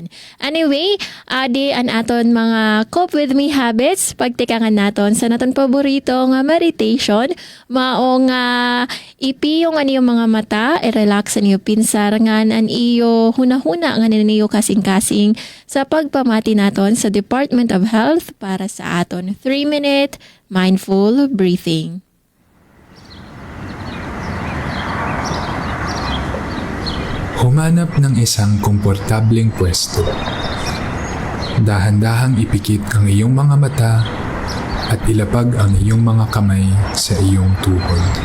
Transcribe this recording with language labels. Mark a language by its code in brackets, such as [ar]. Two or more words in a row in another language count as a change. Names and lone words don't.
[war] Anyway, adi an aton mga [en] Cope with Me habits, [war] pagtikangan naton sa naton paborito nga meditation, maong ipiyong yung mga mata, i-relax an iyo pinsarangan an iyo hunahuna nga niyo kasing-kasing sa pagpamati naton sa Department of Health para sa aton [en] 3-minute mindful breathing. [tl] Humanap ng isang komportableng pwesto. Dahan-dahang ipikit ang iyong mga mata at ilapag ang iyong mga kamay sa iyong tuhod.